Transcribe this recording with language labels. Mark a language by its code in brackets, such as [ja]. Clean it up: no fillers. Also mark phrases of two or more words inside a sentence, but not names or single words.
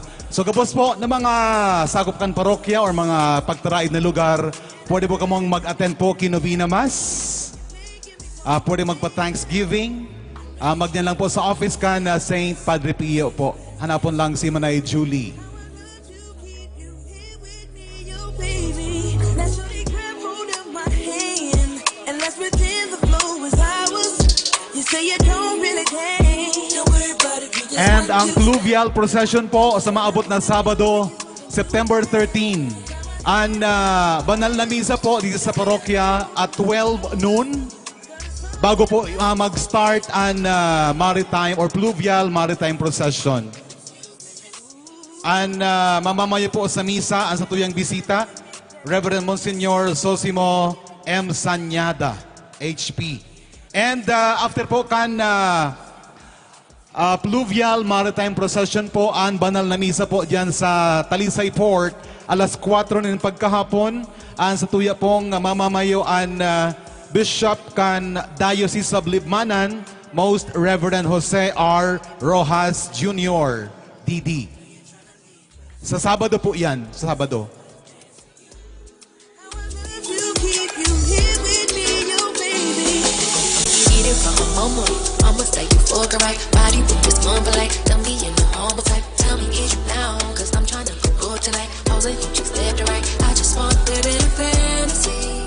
[bik] So kapos po ng mga sakop kan parokya or mga pagtaraid na lugar, pwede po kamong mag-attend po kay Novena Mass. Pwede magpa-Thanksgiving. Magnan lang po sa office ka na St. Padre Pio po. Hanapon lang si Manay Julie. [en] Baby, let's really grab hold of my hand and let's pretend the flow was ours. You say you don't really care. Don't worry about it. [bik] And ang Pluvial Procession po sa maabot na Sabado, September 13. Ang banal na misa po dito sa parokya at 12 noon. Bago po mag-start ang maritime or Pluvial Maritime Procession. Ang mamamayo po sa misa, ang sa tuyang bisita, Reverend Monsignor Sosimo M. Sanyada, HP. And after po kan Pluvial Maritime Procession po, ang banal na misa po dyan sa Talisay Port, alas 4 ng pagkahapon, ang sa tuya pong mamamayo ang Bishop kan Diocese of Libmanan, Most Reverend Jose R. Rojas Jr., DD. Sa Sabado po yan, sa Sabado. [en] Mama, I'ma stay you fuck right. Body with this mumble like, don't be in the humble type. Tell me is you down, cause I'm tryna go good tonight. Posing, you just left to right. I just want to live in a fantasy.